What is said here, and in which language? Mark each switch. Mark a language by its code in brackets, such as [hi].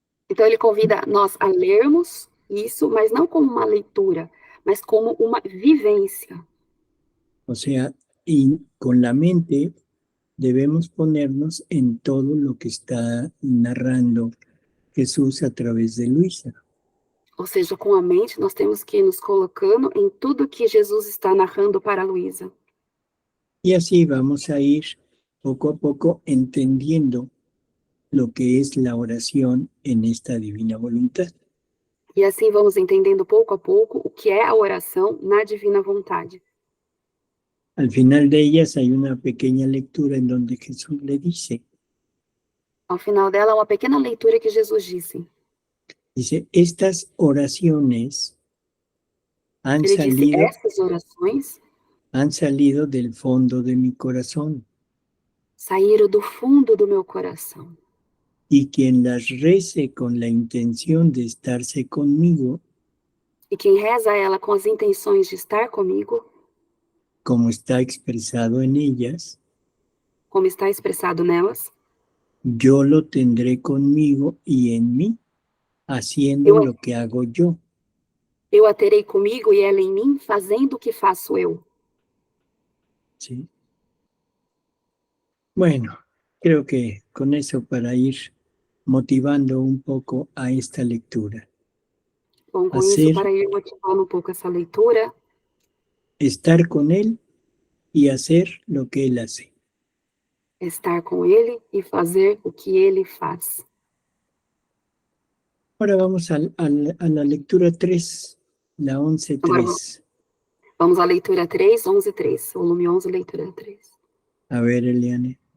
[pt] Então ele convida nós a lermos isso, mas não como uma leitura, mas como uma vivência. [es] O sea, y con la mente debemos ponernos en todo lo que está narrando Jesús a través de Luisa. [pt] Ou seja, com a mente, nós temos que ir nos colocando em tudo que Jesus está narrando para a Luísa. [es] Y así vamos a ir poco a poco entendiendo lo que es la oración en esta divina voluntad. [pt] E assim vamos entendendo pouco a pouco o que é a oração na divina vontade. [es] Al final de ellas hay una pequeña lectura en donde Jesús le dice, [pt] Ao final dela, uma pequena leitura que Jesus disse. [es] dice, estas oraciones han [pt] Ele disse, [es] salido, [pt] essas orações [es] del fondo de mi corazón, [pt] saíram do fundo do meu coração. [es] y quien las rece con la intención de estarse conmigo, [pt] E quem reza ela com as intenções de estar comigo, [es] como está expresado en ellas, [pt] como está expressado nelas, [es] yo lo tendré conmigo y en mí, haciendo lo que hago yo. [pt] eu a terei comigo e ela em mim, fazendo o que faço eu. [es] ¿Sí? Bueno, creo que con eso para ir motivando un poco a esta lectura. [pt] Bom, com [es] Hacer- [pt] isso, para ir motivando um pouco essa leitura, [es] Estar con Él y hacer lo que Él hace. [pt] estar com ele e fazer o que ele faz. [es] Ahora vamos a la lectura 3, la 11.3. [pt] Vamos à leitura 3, 11, 3. Volume 11, leitura 3. [es] A ver, Eliane.